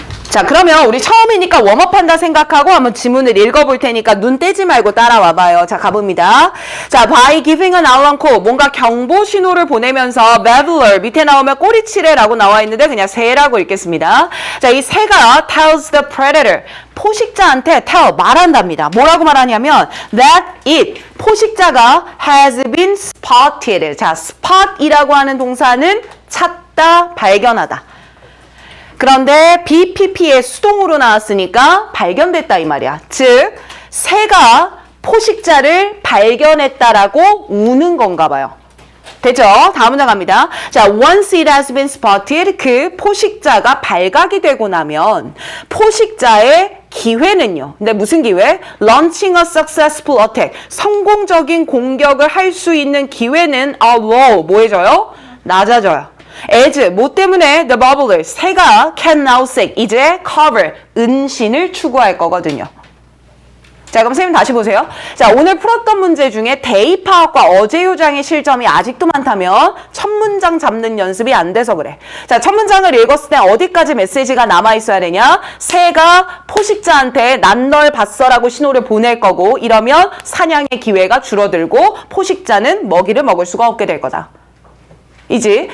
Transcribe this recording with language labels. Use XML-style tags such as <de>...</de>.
<ko>자, 그러면 우리 처음이니까 웜업한다 생각하고 한번 지문을 읽어볼 테니까 눈 떼지 말고 따라와 봐요. 자, 가봅니다. 자,</ko> <en>by giving an alarm call,</en> <ko>뭔가 경보 신호를 보내면서 babbler, 밑에 나오면 꼬리치래라고 나와 있는데 그냥 새라고 읽겠습니다. 자, 이 새가</ko> <en>tells the predator,</en> <ko>포식자한테 tell, 말한답니다. 뭐라고 말하냐면</ko> <en>that it,</en> <ko>포식자가</ko> <en>has been spotted.</en> <ko>자, spot이라고 하는 동사는 찾다, 발견하다. 그런데 BPP의 수동으로 나왔으니까 발견됐다 이 말이야. 즉, 새가 포식자를 발견했다라고 우는 건가 봐요. 됐죠? 다음 문장 갑니다. 자,</ko> <en>once it has been spotted,</en> <ko>그 포식자가 발각이 되고 나면 포식자의 기회는요. 근데 무슨 기회?</ko> <en>Launching a successful attack.</en> <ko>성공적인 공격을 할 수 있는 기회는 low. 뭐 해져요? 낮아져요. as, 뭐 때문에?</ko> <en>the bubbler,</en> <ko>새가</ko> <en>can now seek,</en> <ko>이제</ko> <en>cover,</en> <ko>은신을 추구할 거거든요. 자, 그럼 선생님 다시 보세요. 자, 오늘 풀었던 문제 중에 대입하학과 어제 요장의 실점이 아직도 많다면 첫 문장 잡는 연습이 안 돼서 그래. 자, 첫 문장을 읽었을 때 어디까지 메시지가 남아있어야 되냐? 새가 포식자한테 난 널 봤어라고 신호를 보낼 거고, 이러면 사냥의 기회가 줄어들고 포식자는 먹이를 먹을 수가 없게 될 거다. 이지?</ko>